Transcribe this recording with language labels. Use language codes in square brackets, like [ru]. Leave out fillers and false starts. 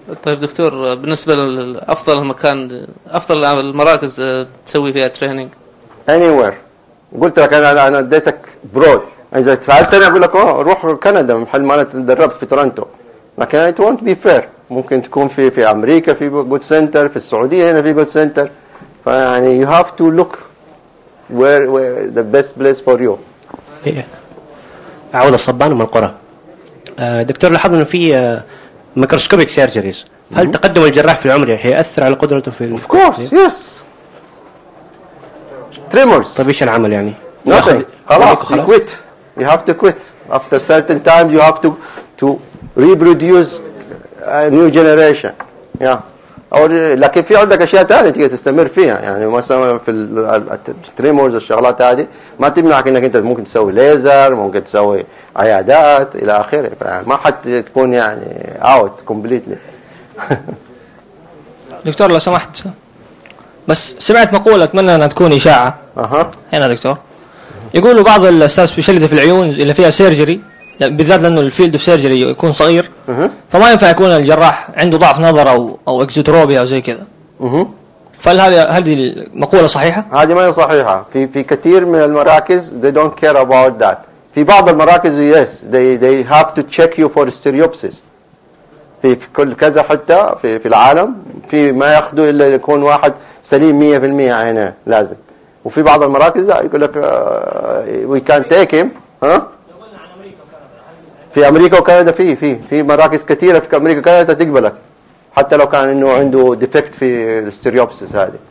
[ar] طيب دكتور, بالنسبه لافضل مكان افضل المراكز تسوي فيها تريننج [en] anyway, [ar] قلت لك انا اديتك برود. اذا سالتني اقول لك روح كندا محل ما انا تدربت في تورنتو, لكن [en] it won't be fair. [ar] ممكن تكون في أمريكا في good center, في السعودية هنا في good center. فيعني [en] you have to look where the best place for you. Yeah. [ar] عودة الصبان من القرى. دكتور, لاحظ إنه في microscopic surgeries. هل تقدم الجراح في العمر هيأثر على قدرته في؟ [en] Of course, yes. Tremors. [ar] طب إيش العمل يعني؟ [en] Nothing. [ar] خلاص. [en] You quit. You have to quit. After certain time, you have to reproduce. A new generation, yeah. Or, [ar] لكن في عندك أشياء تانية تقدر تستمر فيها. يعني مثلاً في ال تريمورز الشغلات هذه ما تمنعك إنك أنت ممكن تسوي ليزر, ممكن تسوي عيادات إلى آخره. ما حد تكون يعني [en] out completely. [ar] دكتور لو سمحت, بس سمعت مقولة أتمنى أنها تكون إشاعة. هنا دكتور يقولوا بعض الأستاذ بشلت في العيون اللي فيها سيرجري. بالذات لأنه الفيلد في سيرجري يكون صغير, فما ينفع يكون الجراح عنده ضعف نظر أو إكزوتروبيا أو زي كذا. فهل هذه المقولة صحيحة؟ هذه ما هي صحيحة. في كثير من المراكز [en] they don't care about that. [ar] في بعض المراكز [en] yes they have to check you for stereopsis. [ar] في كل كذا حتى في العالم في ما يأخذوا إلا يكون واحد سليم 100% هنا لازم. وفي بعض المراكز لا, يقول لك [en] we can't take him. [ar] في أمريكا وكندا في مراكز كثيرة في أمريكا وكندا تقبلك حتى لو كان إنه عنده ديفكت في الستيريوبسيس هذه.